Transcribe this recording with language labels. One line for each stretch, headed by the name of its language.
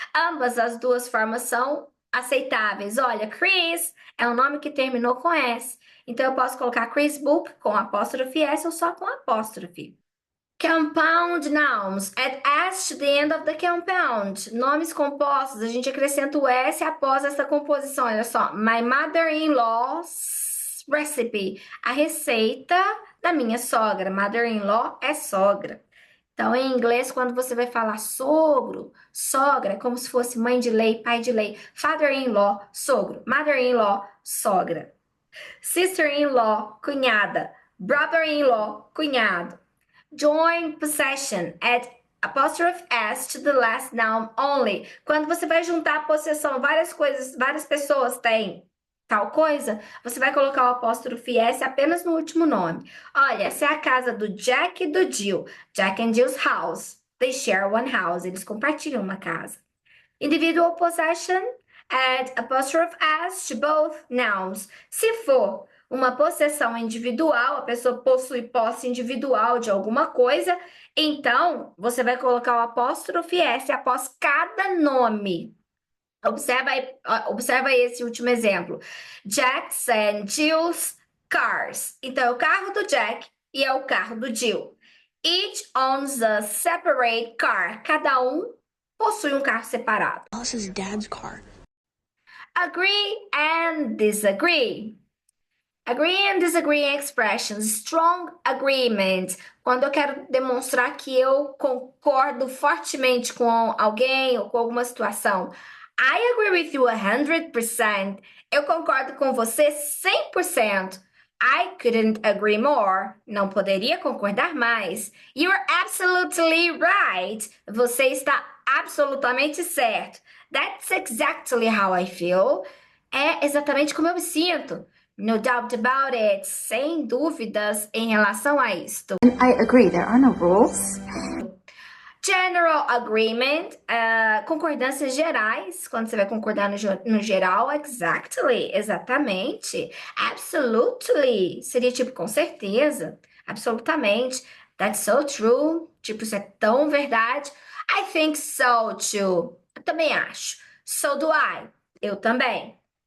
Portuguese: Ambas as duas formas são aceitáveis. Olha, Chris é um nome que terminou com S. Então, eu posso colocar Chris Book com apóstrofe S ou só com apóstrofe.
English: Compound nouns. Add S to the end of the compound.
Portuguese: Nomes compostos, a gente acrescenta o S após essa composição. Olha só.
English: My mother-in-law's recipe.
Portuguese: A receita da minha sogra. Mother-in-law é sogra. Então, em inglês, quando você vai falar sogro, sogra, é como se fosse mãe de lei, pai de lei. Father-in-law, sogro. Mother-in-law, sogra. Sister-in-law, cunhada. Brother-in-law, cunhado.
English: Join possession, add apostrophe S to the last noun only.
Portuguese: Quando você vai juntar a possessão, várias coisas, várias pessoas têm tal coisa, você vai colocar o apóstrofe S apenas no último nome. Olha, essa é a casa do Jack e do Jill.
English: Jack and Jill's house. They share one house.
Portuguese: Eles compartilham uma casa.
English: Individual possession, add apostrophe S to both nouns.
Portuguese: Se for uma possessão individual, a pessoa possui posse individual de alguma coisa, então você vai colocar o apóstrofe S após cada nome. Observa esse último exemplo.
English: Jack's and Jill's cars.
Portuguese: Então, é o carro do Jack e é o carro do Jill.
English: Each owns a separate car.
Portuguese: Cada um possui um carro separado.
English: Alice's dad's car. Agree and disagree. Agree and disagree expressions. Strong agreement.
Portuguese: Quando eu quero demonstrar que eu concordo fortemente com alguém ou com alguma situação.
English: I agree with you 100%.
Portuguese: Eu concordo com você 100%.
English: I couldn't agree more.
Portuguese: Não poderia concordar mais.
English: You're absolutely right.
Portuguese: Você está absolutamente certo.
English: That's exactly how I feel.
Portuguese: É exatamente como eu me sinto.
English: No doubt about it.
Portuguese: Sem dúvidas em relação a isto.
English: I agree, there are no rules. General agreement,
Portuguese: concordâncias gerais, quando você vai concordar no geral, exactly, exatamente, absolutely, seria tipo com certeza, absolutamente,
English: that's so true,
Portuguese: tipo isso é tão verdade,
English: I think so too,
Portuguese: eu também acho,
English: so do I,
Portuguese: eu também.